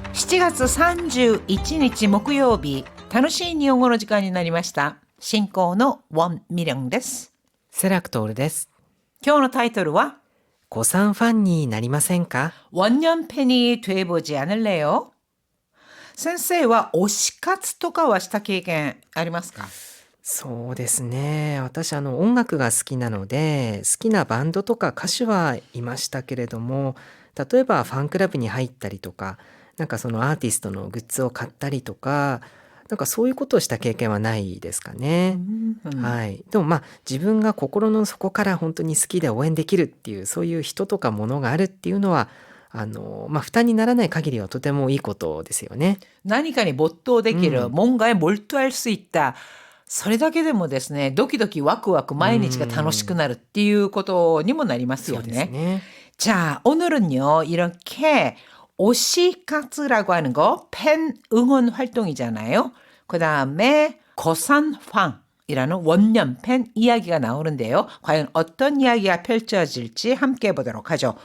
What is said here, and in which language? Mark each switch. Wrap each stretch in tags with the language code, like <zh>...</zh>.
<ja>7月31日木曜日、楽しい日本語の時間になりました。進行のウォン・ミリョンです。セラクトールです。今日のタイトルは古参ファンになりませんか？</ja> <ko>원년팬이 돼보지 않을래요?</ko> <ja>先生は推し活とかはした経験ありますか？そうですね。私音楽が好きなので、好きなバンドとか歌手はいましたけれども、例えばファンクラブに入ったりとか、なんかそのアーティストのグッズを買ったりとか、なんかそういうことをした経験はないですかね。はい。でも自分が心の底から本当に好きで応援できるっていう、そういう人とかものがあるっていうのは、負担にならない限りはとてもいいことですよね。何かに没頭できる、</ja> <ko>뭔가에 몰두할 수 있다。</ko> <ja>それだけでもですね、ドキドキワクワク毎日が楽しくなるっていうことにもなりますよそうですね。ね。</ja> <ko>자, 오늘은요, 이렇게 오시카츠라고 하는 거, 팬 응원 활동이잖아요. 그 다음에 거산황이라는 원년 팬 이야기가 나오는데요. 과연 어떤 이야기가 펼쳐질지 함께 보도록 하죠.</ko>